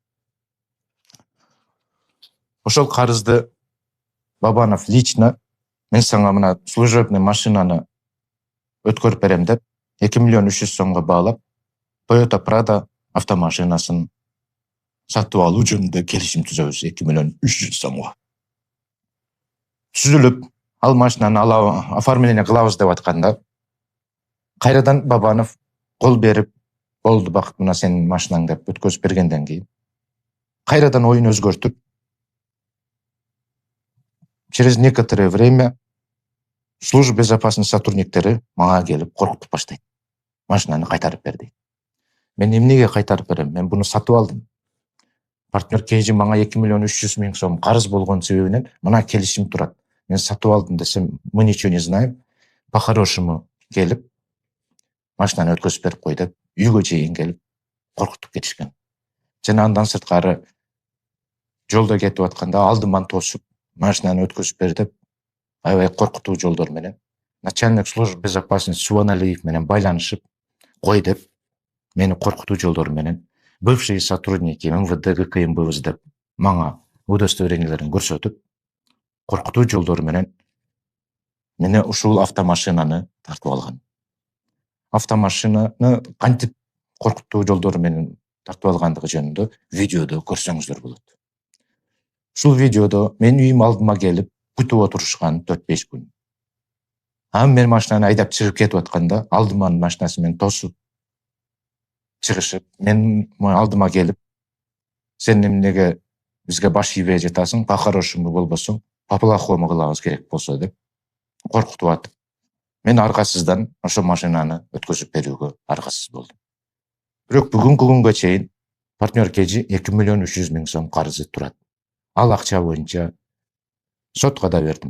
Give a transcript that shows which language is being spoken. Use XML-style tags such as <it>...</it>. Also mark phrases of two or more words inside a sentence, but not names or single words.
<ky>Ошол карызды Бабанов лично мен сага мына служебный машинаны өткөрүп берем деп 2 миллион 300 сомго баалап, Toyota Prado автомашинасын сатып алуу жөнүндө келишим түзөбүз 2 миллион 300 сомго. Түзүлүп, ал машинаны оформление кылабыз деп атканда, кайрадан Бабанов кол берип, болду бакыт мына сенин машинаң деп өткөзүп бергенден кийин, кайрадан оюн өзгөртүп,</ky> <ru>через некоторое время служба безопасности</ru> <ky>сотрудниктери мага келип коркутуп баштайт. Машинаны кайтарып бер дейт. Мен эмнеге кайтарып берем? Мен буну сатып алдым. Партнер KG мага 2 миллион 300 миң сом карыз болгон себебинен мына келишим турат. Мен сатып алдым десем,</ky> <ru>мы ничего не знаем.</ru> <ky>По-хорошему келип, машинаны өткөзүп берип кой деп, үйгө чейин келип коркутуп кетишкен. Жана андан сырткары жолдо кетип атканда алдыман тосуп, машинаны өткөзүп бер деп, аябай коркутуу жолдор менен</ky> <ru>начальник службы безопасности</ru> <ky>Субаналиев менен байланышып, кой деп, мени коркутуу жолдор менен</ky> <ru>бывшие сотрудники МВД ГКМБ</ru> <ky>деп мага удостоверенияларын көрсөтүп, коркутуу жолдор менен мени ушул автомашинаны тартып алган. Автомашинаны кантип коркутуу жолдор менен тартып алгандыгы жөнүндө видеодо көрсөңүздөр болот. Ушул видеодо мен үйүм алдыма келип күтүп отурушкан 4-5 күн. Мен машинаны айдап чыгып кетип атканда, алдыман машинасы менен тосуп чыгышып, мен алдыма келип, сен эмнеге бизге баш ийбей жатасың, по-хорошему болбосо, по-плохому кылабыз керек болсо деп коркутуп атып, мен аргасыздан ошол машинаны өткөзүп берүүгө аргасыз болдум. Бирок бүгүнкү күнгө чейин партнер KG 2 миллион 300 миң сом карызы турат. Ал акча боюнча сотко да бердим.</ky>